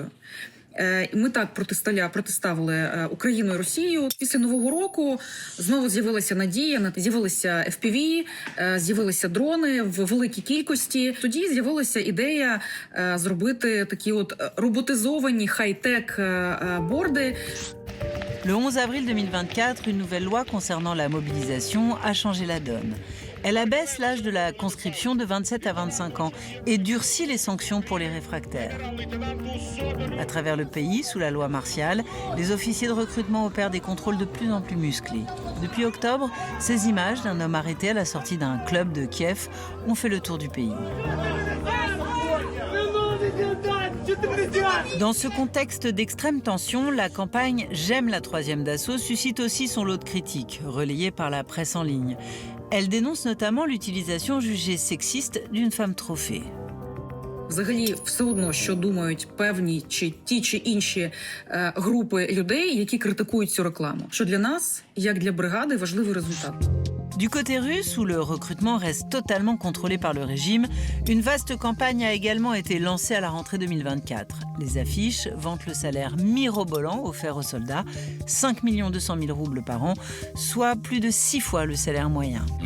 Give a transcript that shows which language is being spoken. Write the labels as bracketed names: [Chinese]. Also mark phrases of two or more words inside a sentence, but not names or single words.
[Ukrainian] Ми так протиставили Україну і Росію. Після Нового року знову з'явилася надія, з'явилися FPV, з'явилися дрони в великій кількості. Тоді з'явилася ідея зробити такі роботизовані хай-тек борди. [French] Le 11 avril 2024, une nouvelle loi concernant la mobilisation a changé la donne. Elle abaisse l'âge de la conscription de 27 à 25 ans et durcit les sanctions pour les réfractaires. À travers le pays, sous la loi martiale, les officiers de recrutement opèrent des contrôles de plus en plus musclés. Depuis octobre, ces images d'un homme arrêté à la sortie d'un club de Kiev ont fait le tour du pays. Dans ce contexte d'extrême tension, la campagne « J'aime la troisième d'assaut » suscite aussi son lot de critiques, relayées par la presse en ligne. Elle dénonce notamment l'utilisation jugée sexiste d'une femme trophée. [Ukrainian] Взагалі, все одно, що думають певні чи ті чи інші групи людей, які критикують цю рекламу. Що для нас, як для бригади, важливий результат. [French] Du côté russe, où le recrutement reste totalement contrôlé par le régime, une vaste campagne a également été lancée à la rentrée 2024. Les affiches vantent le salaire mirobolant offert aux soldats, 5 200 000 roubles par an, soit plus de 6 fois le salaire moyen.